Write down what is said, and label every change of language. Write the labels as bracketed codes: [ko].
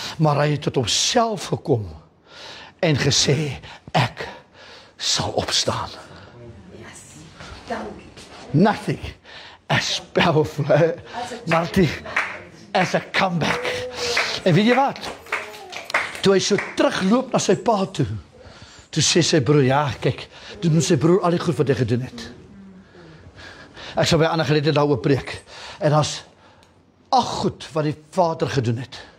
[af] Maar hy het tot homself gekom en gesê, ek sal opstaan. [en] Nothing as powerful, Marty, as a comeback. [af] En weet jy wat? Toe hy so terugloop na sy pa toe sê sy broer, ja, kyk, toe doen sy broer al die goed wat hy gedoen het. Ek sal by ander geleentheid daaroor preek. En daar's 8 goed wat die vader gedoen het.